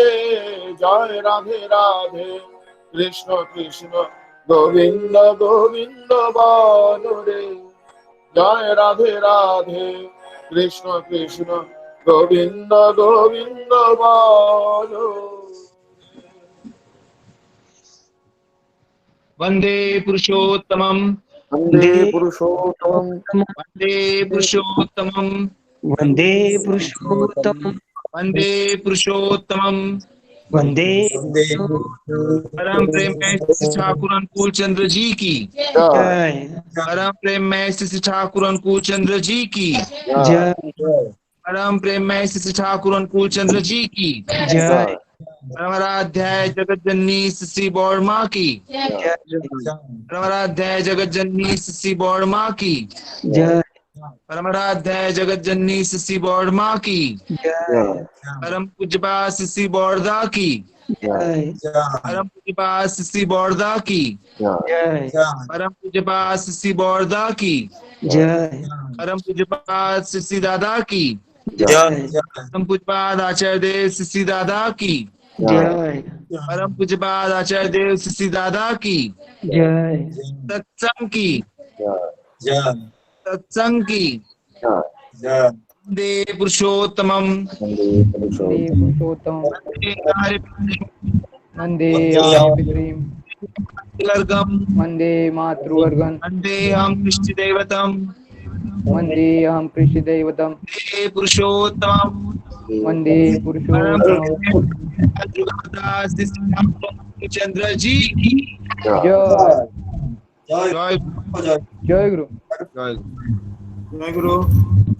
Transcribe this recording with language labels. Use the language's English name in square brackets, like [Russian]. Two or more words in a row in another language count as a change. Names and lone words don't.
[Bangla] জয় রাধে রাধে কৃষ্ণ কৃষ্ণ গোবিন্দ গোবিন্দ বলো রে। জয় রাধে রাধে কৃষ্ণ কৃষ্ণ গোবিন্দ গোবিন্দ বলো। [Sanskrit] वंदे पुरुषोत्तमं वंदे पुरुषोत्तमं वंदे पुरुषोत्तमं वंदे पुरुषोत्तम वंदे पुरुषोत्तमं वंदे [Hindi] परम प्रेम श्री ठाकुर अनुकूल चंद्र जी की जय परम प्रेम श्री ठाकुर अनुकूल चंद्र जी की जय परम प्रेम श्री ठाकुर अनुकूल चंद्र जी की जय परमराध्याय जगत जननी श्री बौड़मा की परमराध्याय जगत जननी श्री बौड़मा की जय परमराध्याय जगत जननी श्री बौड़मा की परम पूज्यपा श्री बौड़दा की परम पूज्यपा श्री बौड़दा की परम पूज्यपा श्री बौड़दा की जय परम पूज्यपा श्री दादा की परम पूज्यपाद आचार्य देव श्री दादा की जय परम पूज्यपाद आचार्य देव श्री दादा की जय सत्संग की सत्संग की [Sanskrit] वंदे पुरुषोत्तमम वंदे आर्यपितरीम वंदे मातृवर्गम वंदे हम कृष्ण दैवतम वंदे अहम कृषि दैवतम वंदे पुरुषोत्तमम वंदे पुरुषोत्तम [Hindi] चंद्र जी जय जय जय गुरु जय जय गुरु।